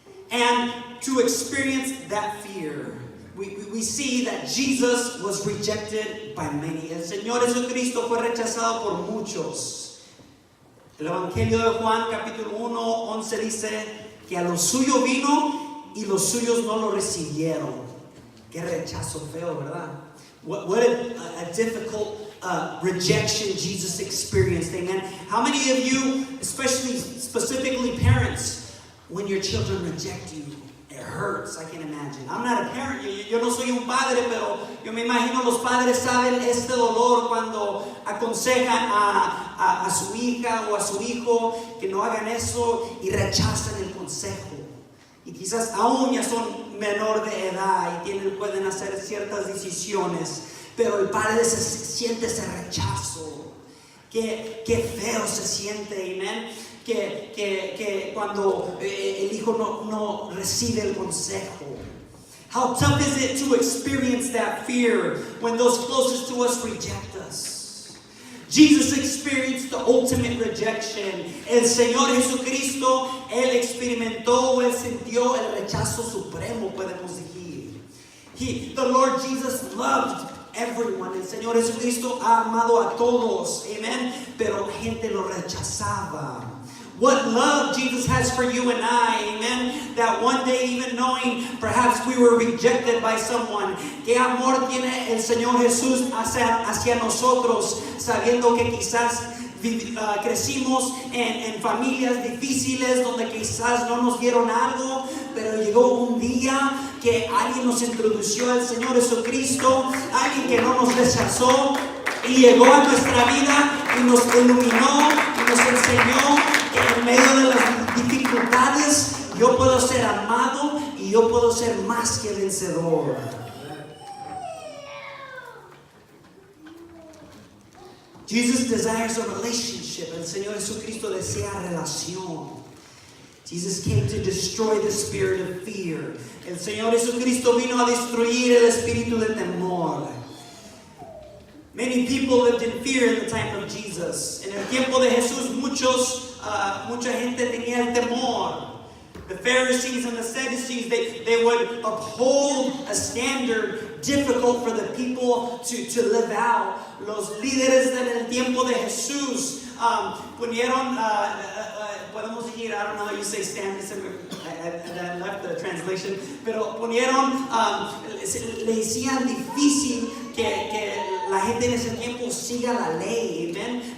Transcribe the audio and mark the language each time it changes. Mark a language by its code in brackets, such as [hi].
[en] And to experience that fear, we see that Jesus was rejected by many. [es] El Señor Jesucristo fue rechazado por muchos. El Evangelio de Juan, capítulo 1, 11 dice que a lo suyo vino y los suyos no lo recibieron. Qué rechazo feo, ¿verdad? [en] What a difficult rejection Jesus experienced. Amen. How many of you, specifically parents, when your children reject you, it hurts? I can imagine. I'm not a parent. [es] Yo no soy un padre, pero yo me imagino los padres saben este dolor cuando aconsejan a su hija o a su hijo que no hagan eso y rechazan el consejo. Y quizás aún ya son menor de edad y pueden hacer ciertas decisiones, pero el padre se siente ese rechazo. Qué feo se siente, amén. Que cuando el hijo no recibe el consejo. [en] How tough is it to experience that fear when those closest to us reject us? Jesus experienced the ultimate rejection. [es] El Señor Jesucristo, Él experimentó, Él sintió el rechazo supremo, podemos decir. [en] The Lord Jesus loved everyone. [es] El Señor Jesucristo ha amado a todos. Amen. Pero la gente lo rechazaba. [en] What love Jesus has for you and I, amen, that one day even knowing perhaps we were rejected by someone, [es] qué amor tiene el Señor Jesús hacia nosotros, sabiendo que quizás crecimos en familias difíciles donde quizás no nos dieron algo, pero llegó un día que alguien nos introdujo al Señor Jesucristo, alguien que no nos rechazó y llegó a nuestra vida y nos iluminó y nos enseñó que en medio de las dificultades yo puedo ser amado y yo puedo ser más que vencedor. [en] Jesus desires a relationship. [es] El Señor Jesucristo desea relación. [en] Jesus came to destroy the spirit of fear. [es] El Señor Jesucristo vino a destruir el espíritu de temor. [en] Many people lived in fear in the time of Jesus. [es] En el tiempo de Jesús mucha gente tenía el temor. [en] The Pharisees and the Sadducees, they would uphold a standard difficult for the people to live out. [es] Los líderes del tiempo de Jesús ponieron, podemos decir, [en] I don't know how you say standard, I left the translation, [es] pero ponieron, le hacían difícil que la gente en ese tiempo siga la ley, amen.